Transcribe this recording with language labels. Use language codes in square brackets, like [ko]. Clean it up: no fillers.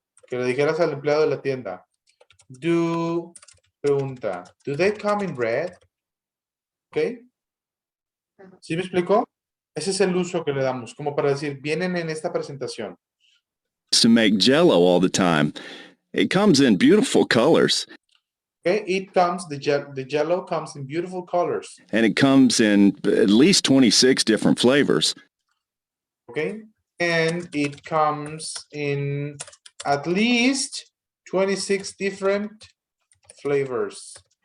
[es] Que le dijeras al empleado de la tienda. Pregunta, [en] do they come in red? [es] Okay. ¿Sí me explicó? Ese es el uso que le damos, como para decir, vienen en esta presentación. [en] to make Jell-O all the time. It comes in beautiful colors. Okay, the Jell-O comes in beautiful colors. And it comes in at least 26 different flavors. Okay, and it comes in at least 26 different flavors.